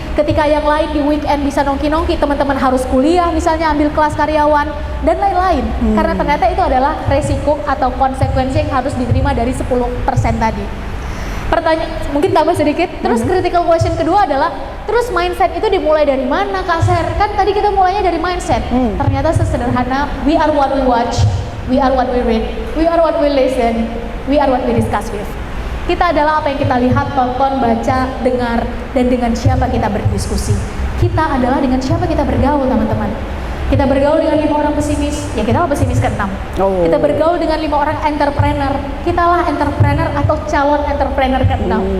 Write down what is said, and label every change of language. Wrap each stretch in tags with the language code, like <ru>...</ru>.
<id>Ketika yang lain di weekend bisa nongki-nongki, teman-teman harus kuliah misalnya ambil kelas karyawan dan lain-lain. Karena ternyata itu adalah resiko atau konsekuensi yang harus diterima dari 10% tadi. Pertanyaan mungkin tambah sedikit. Terus</id> <en>critical question</en> <id>kedua adalah, terus mindset itu dimulai dari mana Kak Ser? Kan tadi kita mulainya dari mindset. Ternyata sesederhana,</id> <en>we are what we watch, we are what we read, we are what we listen, we are what we discuss with.</en> <id>Kita adalah apa yang kita lihat, tonton, baca, dengar, dan dengan siapa kita berdiskusi. Kita adalah dengan siapa kita bergaul teman-teman. Kita bergaul dengan 5 orang pesimis, ya kita lah pesimis ke-6. Kita bergaul dengan 5 orang entrepreneur, kita lah entrepreneur atau calon entrepreneur ke-6.</id>